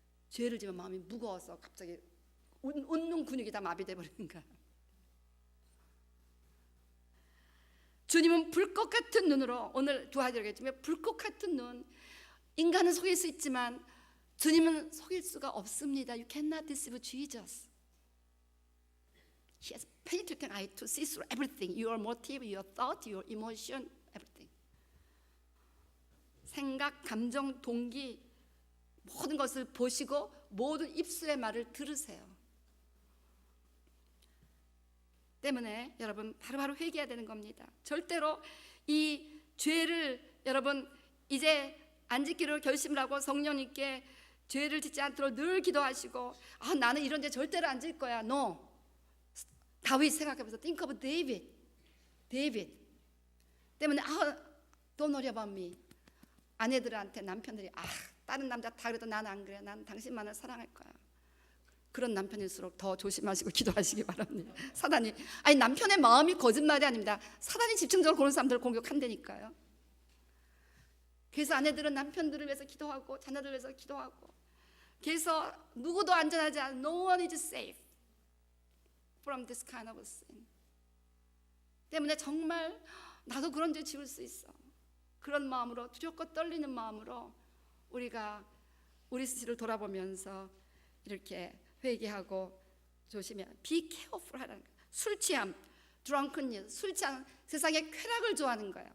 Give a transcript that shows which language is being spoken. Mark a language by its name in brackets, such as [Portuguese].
[Korean] 죄를 지으면 마음이 무거워서 갑자기 웃는 근육이 다 마비돼 버리는 거야. 주님은 불꽃 같은 눈으로, 오늘 두 가지를 얘기했지만 불꽃 같은 눈, 인간은 속일 수 있지만 주님은 속일 수가 없습니다. [English] You cannot deceive Jesus. He has penetrating eye to see through everything. Your motive, your thought, your emotion, everything. [Korean] 생각, 감정, 동기 모든 것을 보시고 모든 입술의 말을 들으세요. 때문에 여러분 바로바로 회개해야 되는 겁니다. 절대로 이 죄를 여러분 이제 안 짓기로 결심을 하고 성령님께 죄를 짓지 않도록 늘 기도하시고, 나는 이런 죄 절대로 안 질 거야. [English] No. [Korean] 다윗 생각하면서 [English] think of David. [Korean] 때문에 [English] don't worry about me. [Korean] 아내들한테 남편들이 다른 남자 다 그래도 나는 안 그래. 난 당신만을 사랑할 거야. 그런 남편일수록 더 조심하시고 기도하시기 바랍니다. 사단이, 남편의 마음이 거짓말이 아닙니다. 사단이 집중적으로 그런 사람들을 공격한다니까요. 그래서 아내들은 남편들을 위해서 기도하고 자녀들을 위해서 기도하고, 그래서 누구도 안전하지 않아. [English] No one is safe from this kind of sin. [Korean] 때문에 정말 나도 그런 죄 지을 수 있어. 그런 마음으로, 두렵고 떨리는 마음으로 우리가 우리 스스로를 돌아보면서 이렇게 회개하고 조심해야. [English] Be careful [Korean] 하라는 거예요. 술 취함, drunkenness, 술 취한 세상의 쾌락을 좋아하는 거예요.